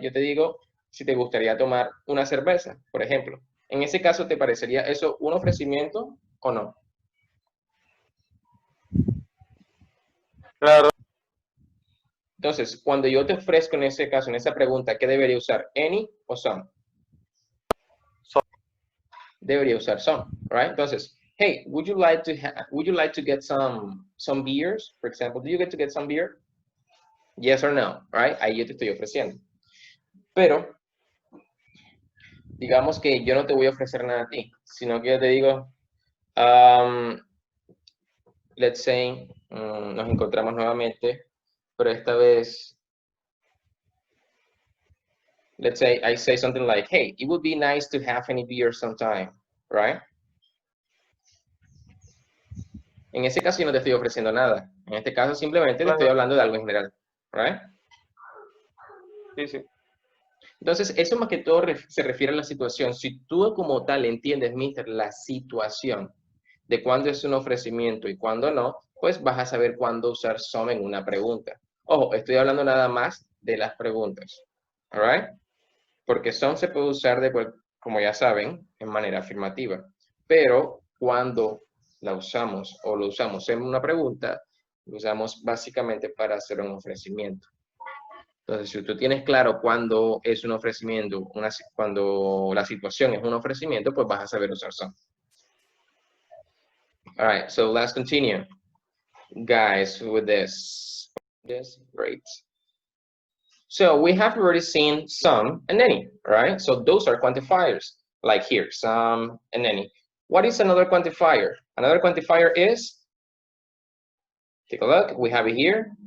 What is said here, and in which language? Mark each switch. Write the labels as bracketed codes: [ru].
[es] Yo te digo si te gustaría tomar una cerveza, por ejemplo. En ese caso, ¿te parecería eso un ofrecimiento o no? Claro. Entonces, cuando yo te ofrezco en ese caso, en esa pregunta, ¿qué debería usar? ¿Any o some? Debería usar some, right? [en] Entonces, hey, would you like to get some beers, for example? Do you get to get some beer? Yes or no, right? [es] Ahí yo te estoy ofreciendo. Pero, digamos que yo no te voy a ofrecer nada a ti, sino que yo te digo, [en] let's say, [es] nos encontramos nuevamente, pero esta vez, [en] let's say I say something like, hey, it would be nice to have any beer sometime, right? [es] En ese caso yo no te estoy ofreciendo nada. En este caso simplemente te estoy hablando de algo en general, right? Sí, sí. Entonces, eso más que todo se refiere a la situación. Si tú como tal entiendes, mister, la situación de cuándo es un ofrecimiento y cuándo no, pues vas a saber cuándo usar some en una pregunta. Ojo, estoy hablando nada más de las preguntas, all right? Porque some se puede usar, como ya saben, en manera afirmativa. Pero cuando la usamos o lo usamos en una pregunta, lo usamos básicamente para hacer un ofrecimiento. Entonces, si tú tienes claro cuándo es un ofrecimiento, cuando la situación es un ofrecimiento, pues vas a saber usar some. [en] All right, so let's continue, guys, with this. Great. So we have already seen some and any, right? So those are quantifiers, like here, some and any. What is another quantifier? Another quantifier is, take a look, we have it here.